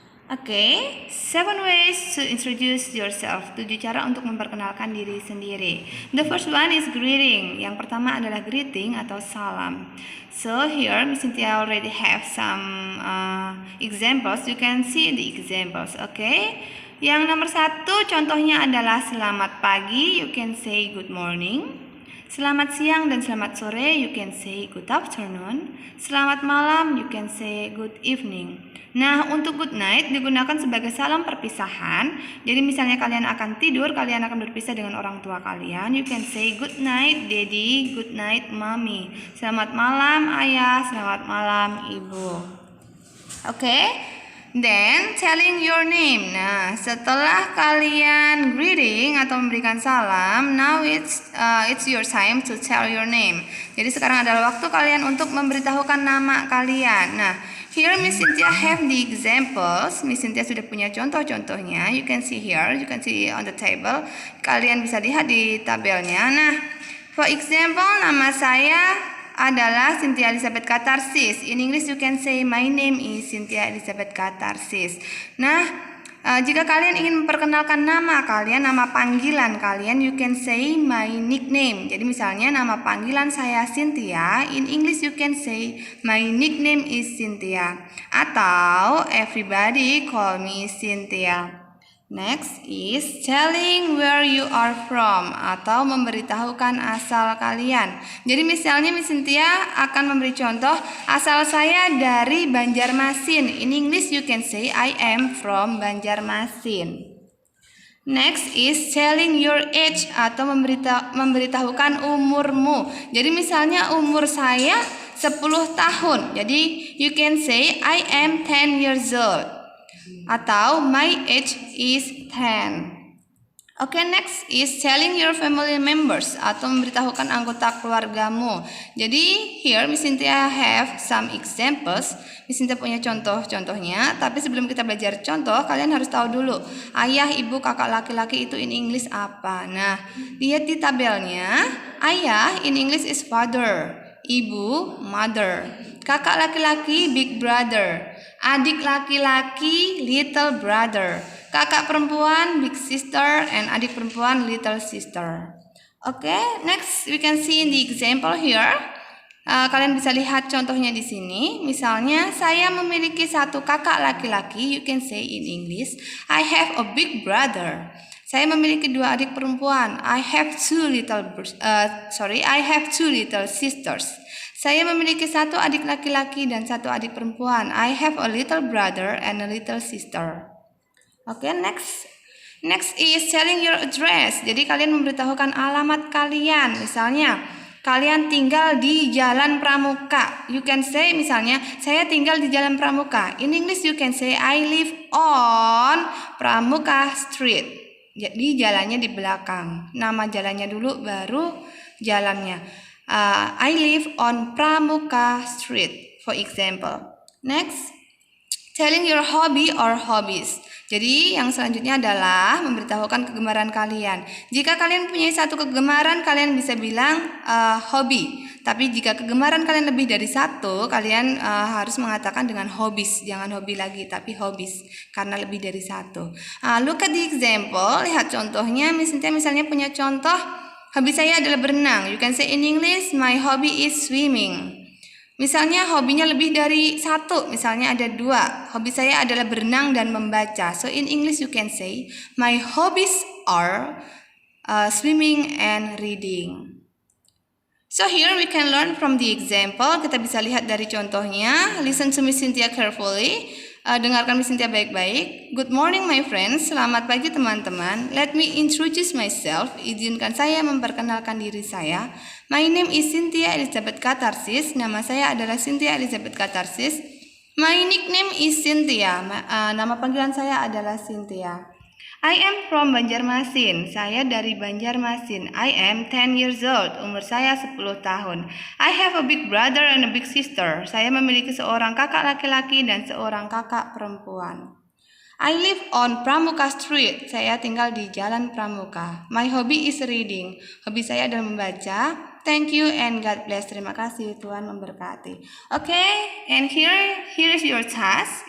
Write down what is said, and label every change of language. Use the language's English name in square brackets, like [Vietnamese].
[English] Oke, 7 ways to introduce yourself. [Indonesian] 7 cara untuk memperkenalkan diri sendiri. [English] The first one is greeting. [Indonesian] Yang pertama adalah greeting atau salam. [English] So here Miss Cynthia already have some examples. You can see the examples. Okay. [Indonesian] Yang nomor 1 contohnya adalah selamat pagi. [English] You can say good morning. [Indonesian] Selamat siang dan selamat sore. [English] You can say good afternoon. [Indonesian] Selamat malam. [English] You can say good evening. [Indonesian] Nah, untuk good night digunakan sebagai salam perpisahan. Jadi misalnya kalian akan tidur, kalian akan berpisah dengan orang tua kalian. [English] You can say good night daddy, good night mommy. [Indonesian] Selamat malam ayah, selamat malam ibu. Oke. [English] Then telling your name. [Indonesian] Nah, setelah kalian greeting atau memberikan salam, [English] now it's your time to tell your name. [Indonesian] Jadi sekarang adalah waktu kalian untuk memberitahukan nama kalian. [English] Nah, here Miss Cynthia have the examples. [Indonesian] Miss Cynthia sudah punya contoh-contohnya. [English] You can see here, you can see on the table. [Indonesian] Kalian bisa lihat di tabelnya. Nah, [English] for example, [Indonesian] nama saya adalah Cynthia Elizabeth Katarsis. [English] In English you can say my name is Cynthia Elizabeth Katarsis. [Indonesian] Nah, jika kalian ingin memperkenalkan nama kalian, nama panggilan kalian, [English] you can say my nickname. [Indonesian] Jadi misalnya nama panggilan saya Cynthia, [English] in English you can say my nickname is Cynthia. Atau everybody call me Cynthia. Next is telling where you are from [Indonesian] atau memberitahukan asal kalian. Jadi misalnya Miss Cynthia akan memberi contoh, asal saya dari Banjarmasin. [English] In English you can say I am from Banjarmasin. Next is telling your age [Indonesian] atau memberitahukan umurmu. Jadi misalnya umur saya 10 tahun. [English] Jadi you can say I am 10 years old. Atau my age is 10. Okay, next is telling your family members [Indonesian] atau memberitahukan anggota keluargamu. [English] Jadi here Miss Cynthia have some examples. [Indonesian] Miss Cynthia punya contoh-contohnya. Tapi sebelum kita belajar contoh, kalian harus tahu dulu ayah, ibu, kakak laki-laki itu [English] in English [Indonesian] apa. Nah, lihat di tabelnya. Ayah in English is father, ibu mother, kakak laki-laki big brother, adik laki-laki little brother, kakak perempuan big sister, and adik perempuan little sister. [English] Okay, next we can see in the example here. [Indonesian] Kalian bisa lihat contohnya di sini. Misalnya saya memiliki satu kakak laki-laki. [English] You can say in English I have a big brother. [Indonesian] Saya memiliki 2 adik perempuan. [English] I have two little sisters. [Indonesian] Saya memiliki 1 adik laki-laki dan 1 adik perempuan. [English] I have a little brother and a little sister. Okay, next is telling your address. [Indonesian] Jadi kalian memberitahukan alamat kalian. Misalnya, kalian tinggal di Jalan Pramuka. [English] You can say [Indonesian] misalnya, saya tinggal di Jalan Pramuka. [English] In English you can say I live on Pramuka Street. [Indonesian] Jadi jalannya di belakang. Nama jalannya dulu baru jalannya. [English] I live on Pramuka Street, for example. Next, telling your hobby or hobbies. [Indonesian] Jadi yang selanjutnya adalah memberitahukan kegemaran kalian. Jika kalian punya satu kegemaran, kalian bisa bilang hobi. Tapi jika kegemaran kalian lebih dari 1, kalian harus mengatakan dengan hobbies. Jangan hobi lagi, tapi hobbies. Karena lebih dari 1. [English] Look at the example. [Indonesian] Lihat contohnya. Misalnya punya contoh. Hobi saya adalah berenang. [English] You can say in English, my hobby is swimming. [Indonesian] Misalnya hobinya lebih dari 1. Misalnya ada 2. Hobi saya adalah berenang dan membaca. [English] So in English you can say, my hobbies are swimming and reading. So here we can learn from the example. [Indonesian] Kita bisa lihat dari contohnya. [English] Listen to Miss Cynthia carefully. [Indonesian] Dengarkan Miss Cynthia baik-baik. [English] Good morning my friends. [Indonesian] Selamat pagi teman-teman. [English] Let me introduce myself. [Indonesian] Izinkan saya memperkenalkan diri saya. [English] My name is Cynthia Elizabeth Katarsis. [Indonesian] Nama saya adalah Cynthia Elizabeth Katarsis. [English] My nickname is Cynthia. [Indonesian] Nama panggilan saya adalah Cynthia. [English] I am from Banjarmasin. [Indonesian] Saya dari Banjarmasin. [English] I am 10 years old. [Indonesian] Umur saya 10 tahun. [English] I have a big brother and a big sister. [Indonesian] Saya memiliki seorang kakak laki-laki dan seorang kakak perempuan. [English] I live on Pramuka Street. [Indonesian] Saya tinggal di Jalan Pramuka. [English] My hobby is reading. [Indonesian] Hobi saya adalah membaca. [English] Thank you and God bless. [Indonesian] Terima kasih, Tuhan memberkati. [English] Okay, and here is your task.